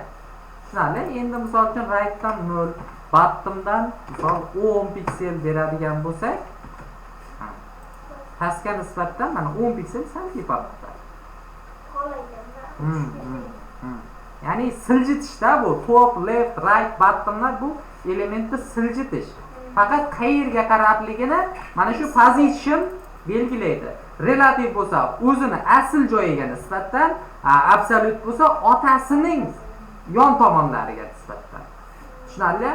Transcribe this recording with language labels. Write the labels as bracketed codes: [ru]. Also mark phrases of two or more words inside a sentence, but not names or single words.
[uz] Tushunarli? Endi misol uchun rightdan 0, bottomdan misol 10 piksel beradigan bo'lsak, pastga nisbatan mana 10 piksel sal tepapti. Ya'ni siljitishda bu [en] top, left, right, [uz] bottomlar bu elementni siljitish. Faqat qayerga qarabligini mana shu position belgilaydi. Relativ bo'lsa o'zini asl joyiga nisbatan, absolute bo'lsa otasining yon tomonlariga nisbatan. Tushunarli?